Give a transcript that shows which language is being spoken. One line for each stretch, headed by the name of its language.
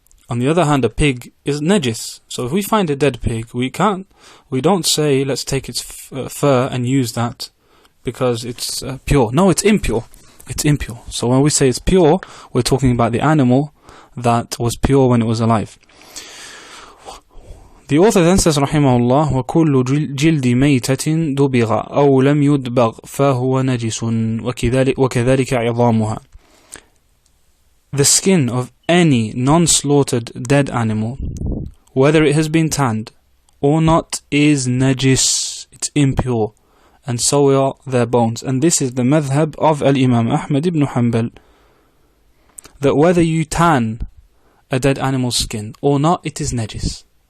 English: On the other hand, a pig is najis. So if we find a dead pig, we don't say let's take its fur and use that because it's pure. No, it's impure. It's impure. So when we say it's pure, we're talking about the animal that was pure when it was alive. The author then says,
Arabic: rahimahullah, وَكُلُّ جِلْدِ مَيْتَةٍ دُبِغَ أَوْ لَمْ يُدْبَغْ فَهُوَ نَجِسٌ وَكَذَلِكَ عِظَامُهَا.
English: The skin of any non-slaughtered dead animal, whether it has been tanned or not, is najis. It's impure. And so are their bones. And this is the madhab of al-Imam Ahmad ibn Hanbal, that whether you tan a dead animal's skin or not, it is najis.